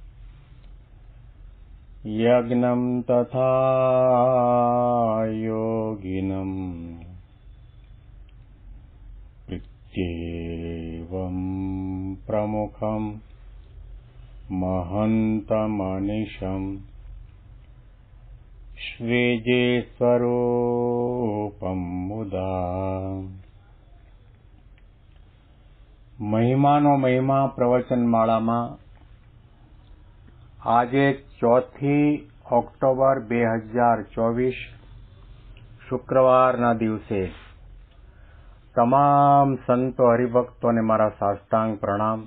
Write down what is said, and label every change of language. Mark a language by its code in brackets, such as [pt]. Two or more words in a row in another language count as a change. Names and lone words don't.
[sa] यज्ञं तथा योगिनं प्रत्येवं प्रमुखं महन्तमनिशं श्रीजीस्वरूपं मुदा [gu] મહિમાનો મહિમા પ્રવચનમાળામાં આજે 4 ઓક્ટોબર 2024 શુક્રવારના દિવસે તમામ સંતો હરિભક્તોને મારા સાષ્ટાંગ પ્રણામ.